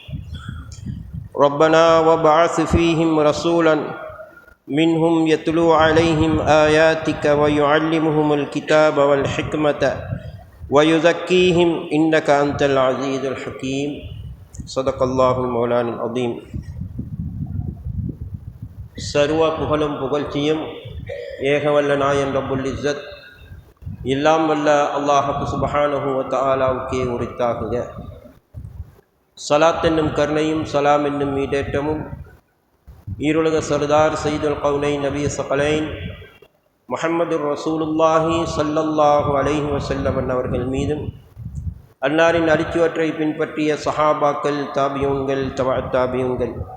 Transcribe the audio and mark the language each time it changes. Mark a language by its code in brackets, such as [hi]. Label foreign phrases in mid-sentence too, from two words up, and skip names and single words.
[ar] ربنا وابعث فيهم رسولا منهم يتلو عليهم آياتك ويعلمهم الكتاب والحكمة ويزكيهم إنك أنت العزيز الحكيم. صدق الله المولان العظيم. [ta] சர்வ புகழும் புகழ்ச்சியும் ஏகவல்ல நாயன் [ar] رب العزة [ta] எல்லாம் வல்ல அல்லாஹ் சுப்ஹானஹு வ தஆலாவுக்கே உரித்தாகுக. சலாத் என்னும் கருணையும் சலாம் என்னும் ஈடேற்றமும் ஈருலக சர்தார் [ar] سيد الكونين نبي الثقلين محمد رسول الله صلى الله عليه وسلم [ta] அவர்கள் மீதும், அன்னாரின் அடிச்சுவற்றை பின்பற்றிய சஹாபாக்கள், தாபியூன்கள், தபஅத் தாபியூன்கள்,